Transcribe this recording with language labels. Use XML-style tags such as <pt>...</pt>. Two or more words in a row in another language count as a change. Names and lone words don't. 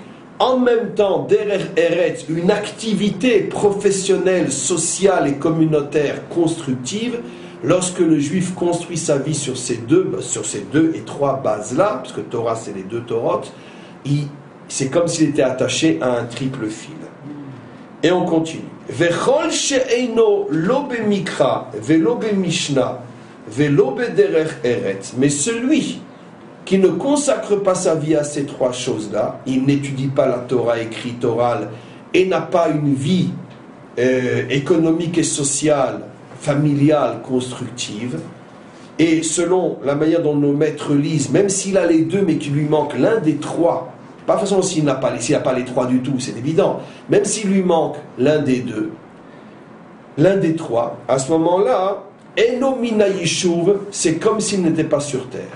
<fr>En même temps, derrière Eretz, une activité professionnelle, sociale et communautaire constructive. Lorsque le juif construit sa vie sur ces deux et 3 bases-là, parce que Torah c'est les 2 Torot, c'est comme s'il était attaché à un triple fil. Et on continue.</fr> <he>וכל שאינו לא במקרא ולא במשנה ולא בדרך ארץ.</he> <fr>Mais celui qui ne consacre pas sa vie à ces 3 choses-là, il n'étudie pas la Torah écrite orale et n'a pas une vie économique et sociale, familiale, constructive, et selon la manière dont nos maîtres lisent, même s'il a les 2 mais qu'il lui manque l'un des 3, pas de façon s'il n'a pas les 3 du tout, c'est évident, même s'il lui manque l'un des 2, l'un des 3, à ce moment-là,</fr> <he>אינו מן הישוב,</he> <fr>c'est comme s'il n'était pas sur terre.</fr>